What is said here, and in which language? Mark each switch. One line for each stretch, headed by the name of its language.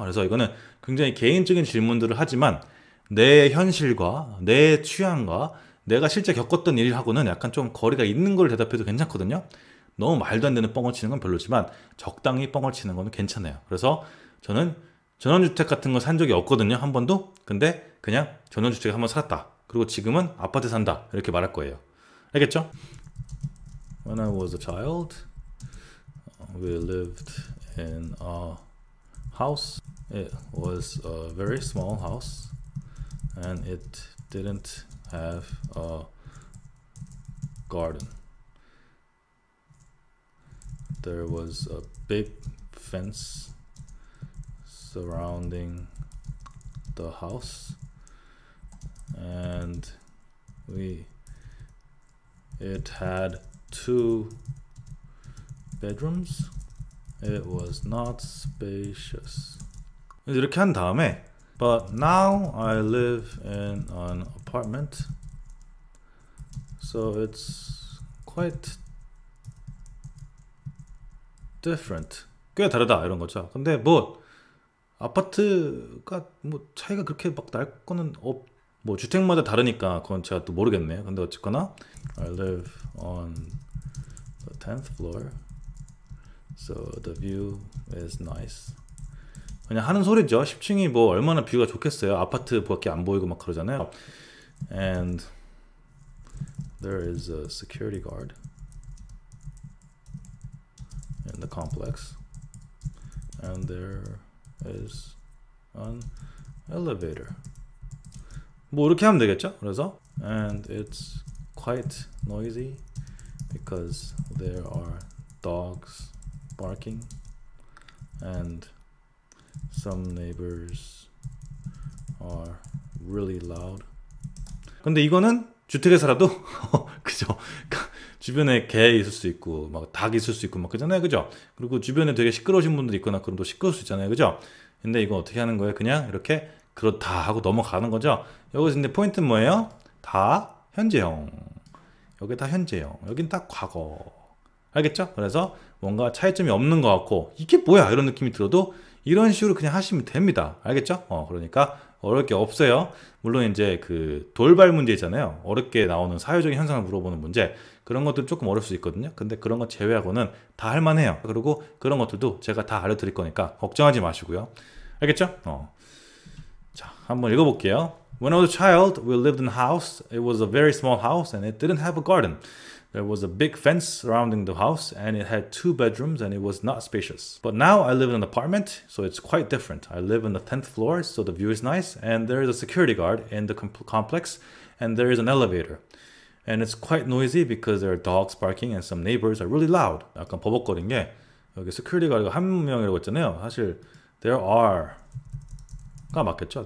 Korean: 그래서 이거는 굉장히 개인적인 질문들을 하지만 내 현실과 내 취향과 내가 실제 겪었던 일하고는 약간 좀 거리가 있는 걸 대답해도 괜찮거든요. 너무 말도 안 되는 뻥을 치는 건 별로지만 적당히 뻥을 치는 건 괜찮아요. 그래서 저는 전원주택 같은 거 산 적이 없거든요. 한 번도. 근데 그냥 전원주택에 한번 살았다. 그리고 지금은 아파트에 산다. 이렇게 말할 거예요. 알겠죠?
English: When I was a child, we lived in a house. It was a very small house and it didn't have a garden. There was a big fence surrounding the house and it had 2 bedrooms. It was not spacious.
Korean: 이렇게 한 다음에
English: But now I live in an apartment, so it's quite different.
Korean: 꽤 다르다 이런 거죠. 근데 뭐 아파트가 뭐 차이가 그렇게 막 날 거는 뭐 주택마다 다르니까 그건 제가 또 모르겠네요. 근데 어쨌거나
English: I live on the 10th floor, so the view is nice.
Korean: 그냥 하는 소리죠. 10층이 뭐 얼마나 뷰가 좋겠어요. 아파트밖에 안 보이고 막 그러잖아요.
English: And there is a security guard in the complex, and there is an elevator.
Korean: 뭐 이렇게 하면 되겠죠? 그래서
English: and it's quite noisy because there are dogs barking and some neighbors are really loud.
Korean: 근데 이거는 주택에 살아도 그죠? 주변에 개 있을 수 있고 막 닭 있을 수 있고 막 그잖아요, 그죠? 그리고 주변에 되게 시끄러우신 분들 있거나 그럼 또 시끄러울 수 있잖아요, 그죠? 근데 이거 어떻게 하는 거예요? 그냥 이렇게 그렇다 하고 넘어가는 거죠. 여기서 근데 포인트는 뭐예요? 다 현재형. 여기 다 현재형. 여긴 다 과거. 알겠죠? 그래서 뭔가 차이점이 없는 것 같고 이게 뭐야 이런 느낌이 들어도 이런 식으로 그냥 하시면 됩니다. 알겠죠? 그러니까 어려울 게 없어요. 물론 이제 그 돌발 문제 있잖아요. 어렵게 나오는 사회적인 현상을 물어보는 문제. 그런 것들 조금 어려울 수 있거든요. 근데 그런 거 제외하고는 다 할만해요. 그리고 그런 것들도 제가 다 알려드릴 거니까 걱정하지 마시고요. 알겠죠? 자, 한번 읽어볼게요.
English: When I was a child, we lived in a house. It was a very small house and it didn't have a garden. There was a big fence surrounding the house and it had 2 bedrooms and it was not spacious. But now I live in an apartment, so it's quite different. I live on the 10th floor, so the view is nice, and there is a security guard in the complex, and there is an elevator. And it's quite noisy because there are dogs barking and some neighbors are really loud.
Korean: 약간 버벅거린 게 여기 security guard가 한 명이라고 했잖아요. 사실
English: there are
Korean: 가 맞겠죠.